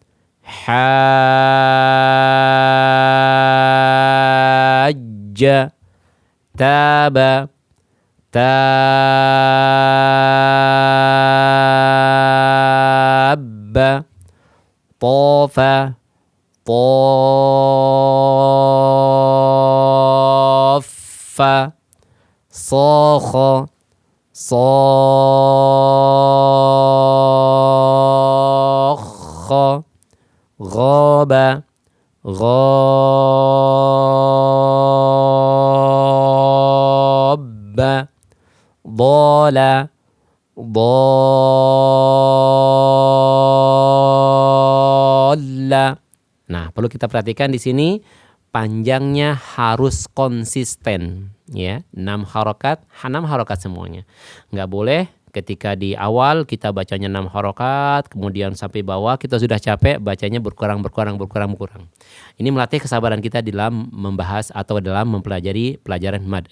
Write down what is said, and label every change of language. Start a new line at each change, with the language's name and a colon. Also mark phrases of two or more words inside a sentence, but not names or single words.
Indonesian: hajja, taba, tabba, tafa, taffa, sakha, sakha, ghaba, ghabba, dhala, dhalla. Nah, perlu kita perhatikan di sini panjangnya harus konsisten, ya. 6 harokat, 6 harokat semuanya. Nggak boleh ketika di awal kita bacanya 6 harokat, kemudian sampai bawah kita sudah capek bacanya berkurang. Ini melatih kesabaran kita dalam membahas atau dalam mempelajari pelajaran mad.